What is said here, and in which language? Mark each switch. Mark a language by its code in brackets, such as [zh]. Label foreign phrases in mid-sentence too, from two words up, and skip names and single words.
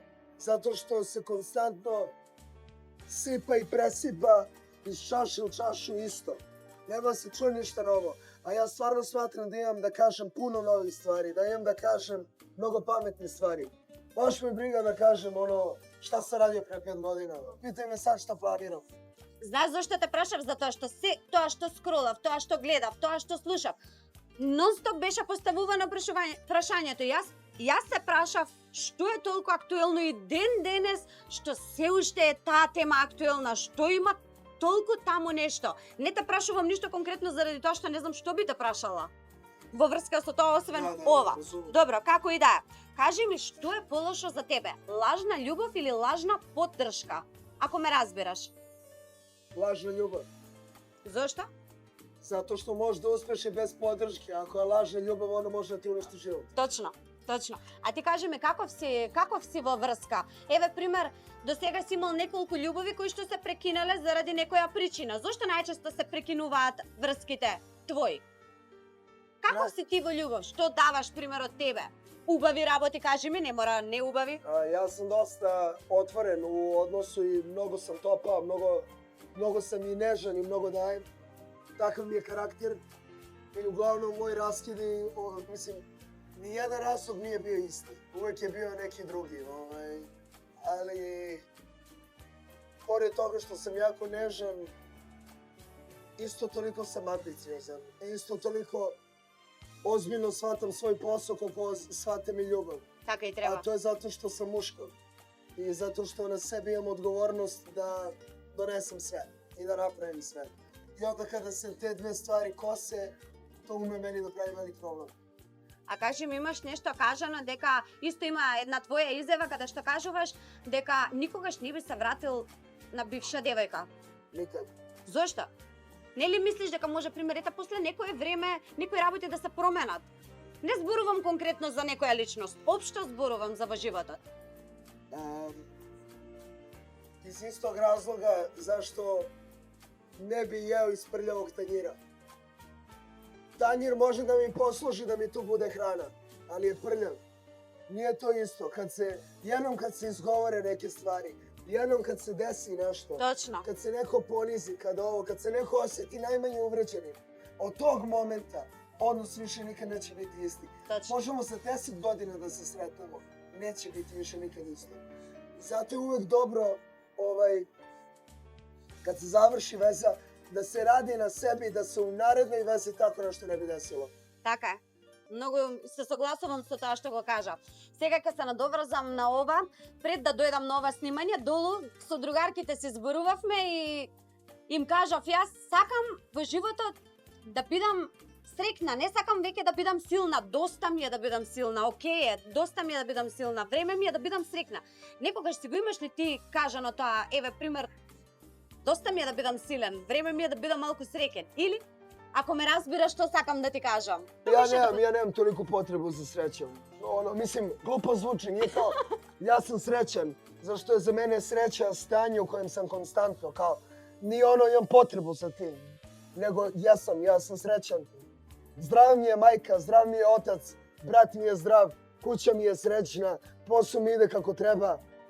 [sr] Zato što se konstantno sipa i presipa iz čaše u čašu isto. Nema se čuje ništa novo. A ja stvarno smatram da imam da kažem puno novih stvari, da imam da kažem mnogo pametne stvari. Baš me briga da kažem ono šta sam radio pre 5 godina. Pitaj me sad šta planiram. [mk] Знаеш зошто те прашав? Затоа што се тоа што скролав, тоа што гледав, тоа што слушав, нон-стоп беше поставувано прашањето. Јас се прашав што е толку актуелно и ден денес што се уште е таа тема актуелна, што има толку таму нешто. Не те прашувам ништо конкретно заради тоа што не знам што би те прашала. во врска со тоа освен ова. Добро, како и да е. Кажи ми што е полошо за тебе? Лажна љубов или лажна поддршка? Ако ме разбираш. Лажна љубов. Зошто? [sr] Zato što možeš da uspeš i bez podrške. Ako je lažna ljubav, ona može da ti uništi život. [mk] Точно, точно. А ти кажи ми каков си во врска? Еве пример, до сега си имал неколку љубови кои што се прекинале заради некоја причина. Зошто најчесто се прекинуваат врските твои? Каков си ти во љубов? Што даваш пример од тебе? Убави работи, кажи ми, не мора не убави. [sr] Ja sam dosta otvoren u odnosu i mnogo sam topao, mnogo sam i nežan i mnogo dajem. Takav mi je karakter i uglavnom moji raskidi, mislim, nijedan razlog nije bio isti. Uvek je bio neki drugi, ali pored toga što sam jako nežan, isto toliko sam ambiciozan, isto toliko ozbiljno shvatam svoj posao koliko shvatam i ljubav. [mk] Така и треба. [sr] A to je zato što sam muško i zato što na sebi imam odgovornost da donesem sve i da napravim sve. I onda kada se te dve stvari kose, to ume meni da pravi velik problem. [mk] А кажи ми, имаш нешто кажано дека исто има една твоја изјава каде што кажуваш дека никогаш не би се вратил на бивша девојка. [sr] Nikad. [mk] Зошто? Нели мислиш дека може пример ета после некое време некои работи да се променат? Не зборувам конкретно за некоја личност, општо зборувам за во животот. [sr] Iz istog razloga zašto ne bi jeo iz prljavog tanjira. Tanjir može da mi posluži da mi tu bude hrana, ali je prljav. Nije to isto. Jednom kad se izgovore neke stvari, jednom kad se desi nešto, [mk] Точно. [sr] kad se neko ponizi, kad se neko osjeti najmanje uvređenim, od tog momenta odnos više nikad neće biti isti. [mk] Точно. [sr] Možemo za 10 godina da se sretnemo, neće biti više nikad isto. Zato je uvek dobro, kad se završi veza, da se radi na sebi, da se u narednoj vezi tako nešto ne bi desilo. [mk] Така е. Многу се согласувам со тоа што го кажа. Сега ќе се надоврзам на ова, пред да дојдам на ова снимање, долу со другарките се зборувавме и им кажав, јас сакам во животот да бидам срекна, не сакам веќе да бидам силна, доста ми е да бидам силна, окей е, доста ми е да бидам силна, време ми е да бидам срекна. Некогаш си го имаш ли ти кажано тоа, еве пример, доста ми е да бидам силен, време ми е да бидам малку среќен, или ако ме разбираш што сакам да ти кажам. [sr] Ja nemam toliku potrebu za srećom. Mislim, glupo zvuči, nije kao, ja sam srećan, zašto je za mene sreća stanje u kojem sam konstantno, kao, nije imam potrebu za tim, nego ja sam srećan. Zdrav mi je majka, zdrav mi je otac, brat mi je zdrav, kuća mi je srećna, posao mi ide kako treba.